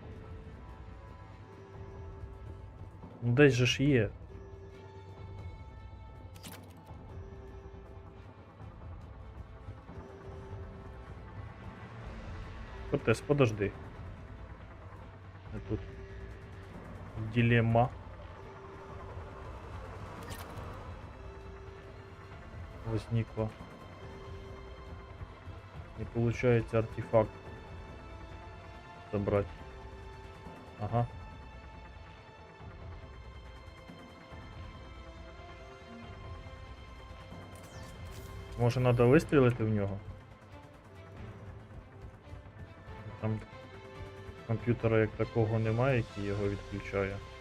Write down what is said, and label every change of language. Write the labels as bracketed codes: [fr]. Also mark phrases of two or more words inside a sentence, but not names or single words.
[uk] Ну десь же ж є. [ru] Кортес, подожди. Тут дилемма возникла. Не получается артефакт забрать. Ага. [uk] Може надо вистрілити в нього? Там комп'ютера як такого немає, який його відключає.